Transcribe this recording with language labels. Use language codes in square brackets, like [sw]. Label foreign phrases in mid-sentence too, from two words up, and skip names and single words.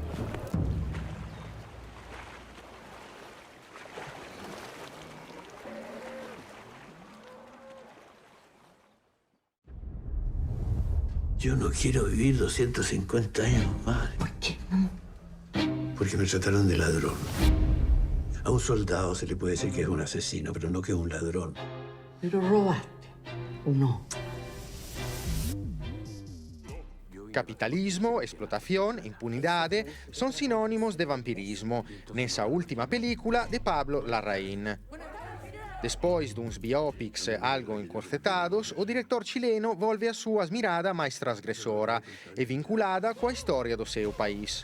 [es] Yo no quiero vivir 250 años más. ¿Por qué no? Porque me trataron de ladrón. A un soldado se le puede decir que es un asesino, pero no que es un ladrón. ¿Pero robaste o no? [gl] Capitalismo, explotación, impunidade son sinónimos de vampirismo nesa última película de Pablo Larraín. Despois duns biopics algo encorcetados, o director chileno volve a súa mirada máis transgresora e vinculada coa historia do seu país.